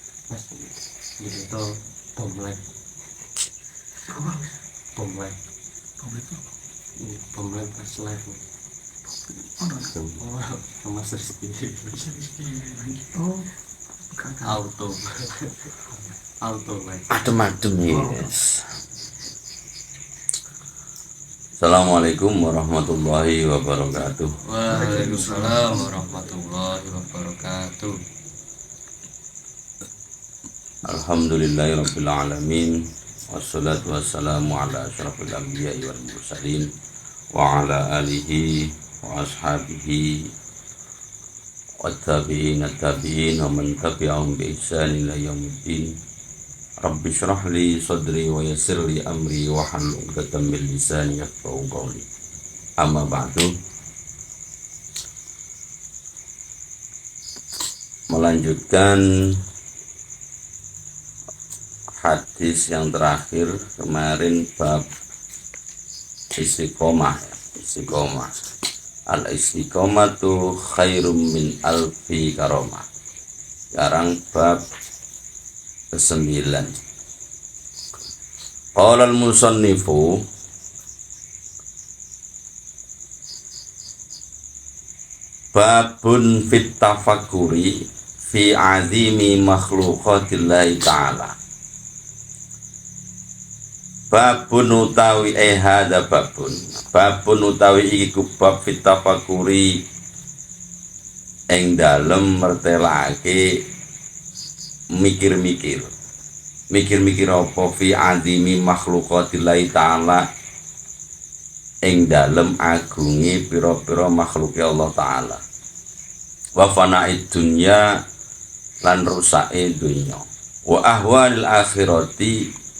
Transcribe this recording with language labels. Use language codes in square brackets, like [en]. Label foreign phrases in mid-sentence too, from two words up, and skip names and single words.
[id] Itu pomlek. Apa? Pomlek. Pomlek itu? Pomlek pas live. Sama Rizky. Oh, Auto. Auto live. Adem-adem yes. [ar] السلام عليكم ورحمة الله وبركاته. وعليكم السلام ورحمة الله وبركاته. الحمد لله رب العالمين. والصلاة والسلام على أشرف الأنبياء والمرسلين وعلى آله وأصحابه والتابعين التابعين ومن تبعهم بإحسان إلى يوم الدين. رب اشرح لي صدري ويسر لي أمري واحلل عقدة من لساني يفقهوا قولي. أما بعد. [id] Melanjutkan hadis yang terakhir kemarin, bab istiqomah. [ar] الاستقامة خير من ألف كرامة. [id] Sekarang bab ke-9. [ar] قال المصنف باب في التفكر في عظيم مخلوقات الله تعالى. [jv] Babun utawi [ar] هذا باب [jv] utawi iku bab fit tafakkuri ing dalem mertelake mikir-mikir apa [ar] في عظيم مخلوقات الله تعالى [jv] ing dalem agungi pira-pira makhluke Allah taala, [ar] وفناء الدنيا [jv] lan rusake dunya, [ar] وأحوال الآخرة